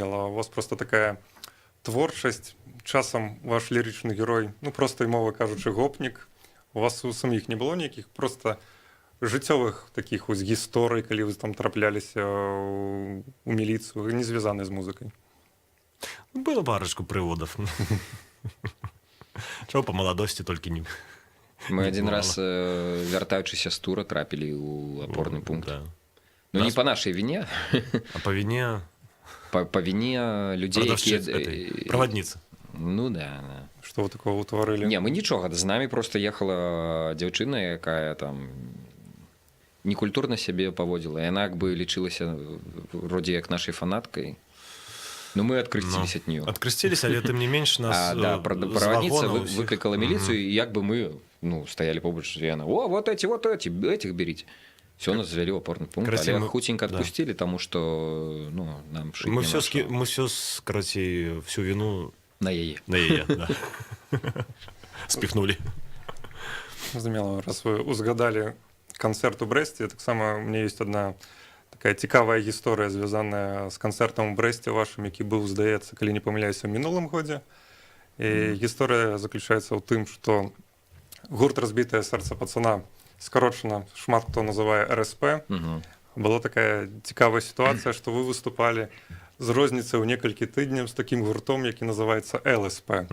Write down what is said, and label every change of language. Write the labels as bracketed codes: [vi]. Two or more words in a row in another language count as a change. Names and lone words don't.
[be] У вас просто такая творчасць, часам ваш лірычны герой, просто і мова кажучы, гопнік. У вас у саміх не было нейкіх просто жыццёвых такіх вось гісторый, калі вы там трапляліся у міліцыю, не звязаны з музыкай? Было парочку прыводов. [ru] Чего по молодости только не... Мы не один бывало. раз, [be] вяртаючыся з тура, трапілі ў апорны пункт. Да. [ru] Ну, не Нас- по нашай вине, А по вине по вине людей, продавщицы, [be] якія... [ru] этой, проводницы. Ну, да, да. [be] Што вы такого ўтварылі? Не, мы нічога, з намі просто ехала дзяўчына, якая там некультурна сябе паводзіла. Яна як бы лічылася вроде як нашай фанаткай. Ну, мы адкрысціліся ад нее. [ru] Открестились, а тем не меньше нас Да, [be] з [ru] проводница [be] вагона ўсіх. [ru] выкликала милицию, и как бы мы, ну, стояли побач, и она, о, вот эти, этих берите. Все, нас завели в опорный пункт, Короче, [be] але [ru] мы- [be] хутенько [ru] да. отпустили, потому что, ну, нам шить Мы [be] няма [ru] все, [be] што. [ru] мы все, короче, всю вину [be] На яе. [ru] на ее, да. Спихнули. [be] Зразумела, раз вы узгадалі канцэрт у Брэсце, таксама [ru] у меня есть одна такая [be] цікавая гісторыя, звязаная з канцэртам у Брэсце вашым, які быў, здаецца, калі не памыляюся, у мінулым годзе. І гісторыя заключаецца ў тым, што гурт «Разбітае сэрца пацана», скарочана, шмат хто называе РСП. Угу. Была такая цікавая сітуацыя, што вы выступалі з розніцай ў некалькі тыдняў з такім гуртом, які называецца ЛСП.